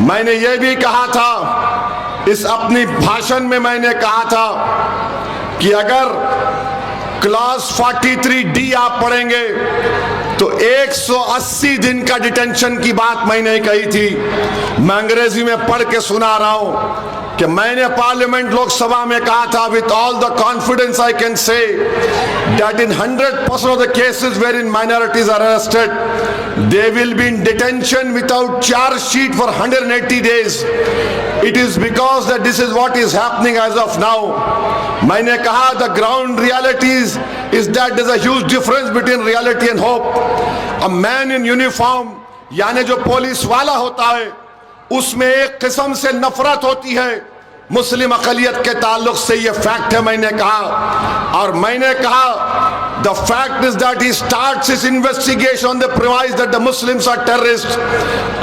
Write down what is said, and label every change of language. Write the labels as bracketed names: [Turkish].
[Hindi] मैंने ये भी कहा था, इस अपनी भाषण में मैंने कहा था कि अगर क्लॉज 43D आप पढ़ेंगे तो 180 दिन का डिटेंशन की बात मैंने कही थी। मैं अंग्रेजी में पढ़ के सुना रहा हूं कि मैंने पार्लियामेंट लोकसभा में कहा था, [English] With all the confidence I can say that in 100% of the cases where in minorities are arrested they will be in detention without chargesheet for 180 days. It is because that this is what is happening as of now. [Hindi] मैंने कहा [English] the ground realities is that there's a huge difference between reality and hope. A man in uniform, [Hindi] यानी जो police वाला होता है, उसमें एक किस्म से नफरत होती है मुस्लिम अक़लियत के ताल्लुक से, ये फैक्ट है मैंने कहा। और मैंने कहा [English] The fact is that he starts his investigation on the premise that the Muslims are terrorist.